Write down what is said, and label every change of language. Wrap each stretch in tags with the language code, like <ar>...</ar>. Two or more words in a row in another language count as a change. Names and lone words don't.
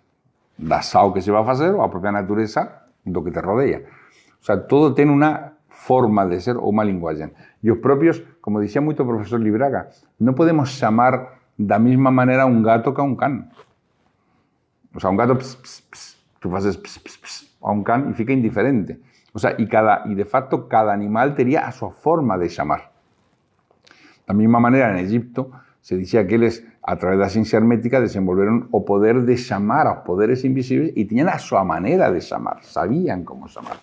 <gl>Da sao que se va a facer ou a propia natureza do que te rodea. O sea, todo ten unha forma de ser ou unha linguaxe. E os propios, como dicía moito o profesor Libraga, non podemos chamar da mesma maneira a un gato que a un can. O sea, un gato, ps, ps, ps, tú faces ps, ps, ps, a un can e fica indiferente. O sea, e de facto cada animal tería a súa forma de chamar. Da mesma maneira, en Egipto, se dicía que eles, a través da ciencia hermética, desenvolveron o poder de chamar aos poderes invisibles e tiñan a súa maneira de chamar, sabían como chamar.</gl>